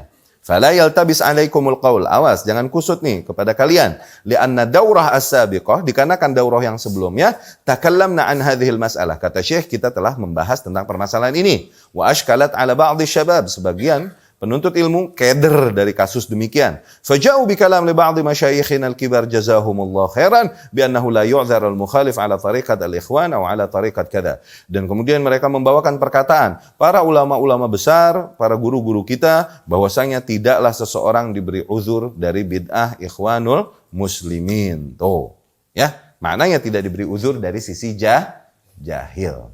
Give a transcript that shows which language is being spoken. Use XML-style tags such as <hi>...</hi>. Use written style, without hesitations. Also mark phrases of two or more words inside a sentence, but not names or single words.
<ar>فلا يلتبس عليكم القول.</ar> <id>Awas, jangan kusut nih kepada kalian.</id> <ar>لأن الدورة السابقة,</ar> <id>dikarenakan daurah yang sebelumnya,</id> <ar>تكلمنا عن هذه المسألة.</ar> <id>Kata Syekh, kita telah membahas tentang permasalahan ini.</id> <ar>وأشكلت على بعض الشباب.</ar> <id>Sebagian penuntut ilmu keder dari kasus demikian.</id> <ar>فجاءوا بكلام لبعض مشايخنا الكبار جزاهم الله خيرا بأنه لا يعذر المخالف على طريقة الإخوان أو على طريقة كذا.</ar> <id>Dan kemudian mereka membawakan perkataan para ulama-ulama besar, para guru-guru kita, bahwasanya tidaklah seseorang diberi uzur dari bid'ah ikhwanul muslimin. Tuh, ya, maknanya tidak diberi uzur dari sisi jahil.</id>